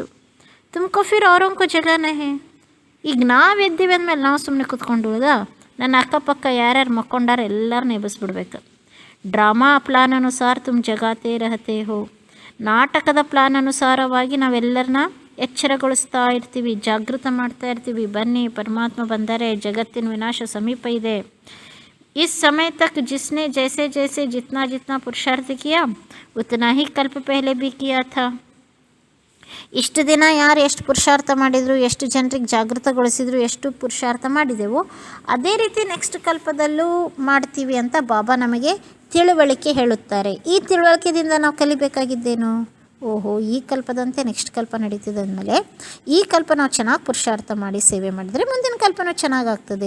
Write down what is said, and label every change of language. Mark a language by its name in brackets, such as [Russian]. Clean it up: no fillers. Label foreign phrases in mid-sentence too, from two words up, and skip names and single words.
[Hindi] तुमको फिर अवरंको जगाना है, [Kannada] ಈಗ ನಾವು ಎದ್ದೀವಿ ಅಂದಮೇಲೆ ನಾವು ಸುಮ್ಮನೆ ಕೂತ್ಕೊಂಡು ನನ್ನ ಅಕ್ಕಪಕ್ಕ ಯಾರ್ಯಾರು ಮಕ್ಕೊಂಡಾರ ಎಲ್ಲರನ್ನ ಎಬ್ಬಿಸ್ಬಿಡ್ಬೇಕು. [English] drama plan [Kannada] ಅನುಸಾರ [Hindi] तुम जगाते रहते हो, [Kannada] ನಾಟಕದ ಪ್ಲಾನ್ ಅನುಸಾರವಾಗಿ ನಾವೆಲ್ಲರನ್ನ ಎಚ್ಚರಗೊಳಿಸ್ತಾ ಇರ್ತೀವಿ, ಜಾಗೃತ ಮಾಡ್ತಾ ಇರ್ತೀವಿ. ಬನ್ನಿ, ಪರಮಾತ್ಮ ಬಂದರೆ, ಜಗತ್ತಿನ ವಿನಾಶ ಸಮೀಪ ಇದೆ. [Hindi] इस समय तक जिसने जैसे जैसे जितना जितना पुरुषार्थ किया उतना ही कल्प पहले भी किया था. [Kannada] ಇಷ್ಟು ದಿನ ಯಾರು ಎಷ್ಟು ಪುರುಷಾರ್ಥ ಮಾಡಿದರು, ಎಷ್ಟು ಜನರಿಗೆ ಜಾಗೃತಗೊಳಿಸಿದ್ರು, ಎಷ್ಟು ಪುರುಷಾರ್ಥ ಮಾಡಿದೆವೋ ಅದೇ ರೀತಿ ನೆಕ್ಸ್ಟ್ ಕಲ್ಪದಲ್ಲೂ ಮಾಡ್ತೀವಿ ಅಂತ ಬಾಬಾ ನಮಗೆ ತಿಳುವಳಿಕೆ ಹೇಳುತ್ತಾರೆ. ಈ ತಿಳುವಳಿಕೆಯಿಂದ ನಾವು ಕಲಿಬೇಕಾಗಿದ್ದೇನು, ಓಹೋ ಈ ಕಲ್ಪದಂತೆ ನೆಕ್ಸ್ಟ್ ಕಲ್ಪ ನಡೀತಿದೆ ಅಂದಮೇಲೆ ಈ ಕಲ್ಪ ನಾವು ಚೆನ್ನಾಗಿ ಪುರುಷಾರ್ಥ ಮಾಡಿ ಸೇವೆ ಮಾಡಿದರೆ ಮುಂದಿನ ಕಲ್ಪನೂ ಚೆನ್ನಾಗಾಗ್ತದೆ.